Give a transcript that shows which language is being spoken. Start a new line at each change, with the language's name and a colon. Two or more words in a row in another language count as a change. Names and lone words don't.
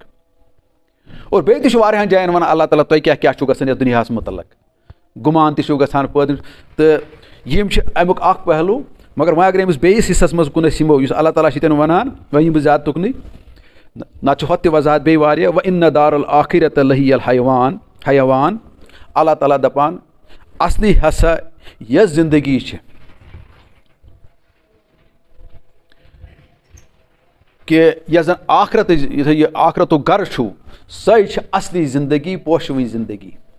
Kashmiri: اور بیٚیہِ تہِ چھُ واریاہن جاین ونان اللہ تعالیٰ تۄہہِ کیٛاہ چھُو گژھان یتھ دُنیاہس مُتعلق گُمان تہِ چھُو گژھان پٲدٕ تہٕ یِم چھِ امیُک اکھ پہلوٗ. مگر وۄنۍ اگر أمِس بیٚیِس حِصس منٛز کُن أسۍ یِمو یُس اللہ تعالیٰ چھِ ییٚتٮ۪ن وَنان وۄنۍ یِم بہٕ زیادٕ تُکنٕے نتہٕ چھُ ہۄتھ تہِ وضاحت بیٚیہِ واریاہ
Arabic: وَإِنَّ دار الآخِرَةَ لَهِيَ الحیوان
Kashmiri: اللہ تعالیٰ دپان اصلی ہسا یۄس زندگی چھِ کہِ یۄس زن آخرتٕچ یُتھُے یہِ آخرتُک گرٕ چھُو سۄے چھِ اصلی زندگی پوشوٕنۍ زندگی.